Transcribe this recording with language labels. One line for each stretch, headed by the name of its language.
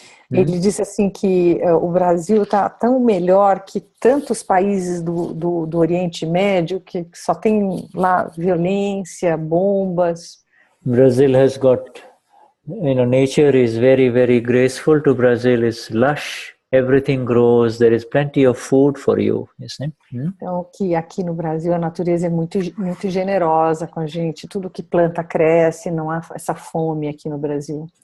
Portuguese: Ele disse assim que o Brasil está tão melhor que tantos países do Oriente Médio que só tem lá violência, bombas.
English: Brazil has got, you know, nature is very, very graceful to Brazil. It's lush, everything grows, there is plenty of food for you, you see?
Portuguese: Então, que aqui no Brasil a natureza é muito, muito generosa com a gente, tudo que planta cresce, não há essa fome aqui no Brasil.